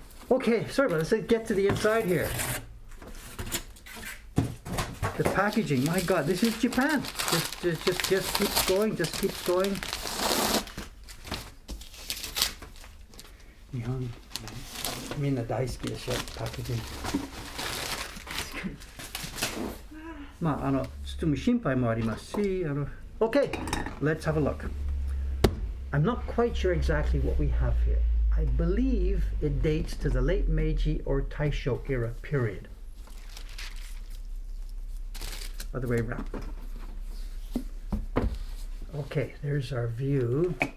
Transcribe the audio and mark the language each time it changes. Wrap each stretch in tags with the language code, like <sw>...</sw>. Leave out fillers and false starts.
<en>Okay, sorry about this. Let's get to the inside here. The packaging, my God, this is Japan. Just keeps going, just keeps going.</en> <ja>日本、みんな大好きでしょ、パッケージング。まあ、包む心配もありますし、</ja> <en>Okay, let's have a look. I'm not quite sure exactly what we have here. I believe it dates to the late Meiji or Taisho era period. Other way around. Okay, there's our view.</en>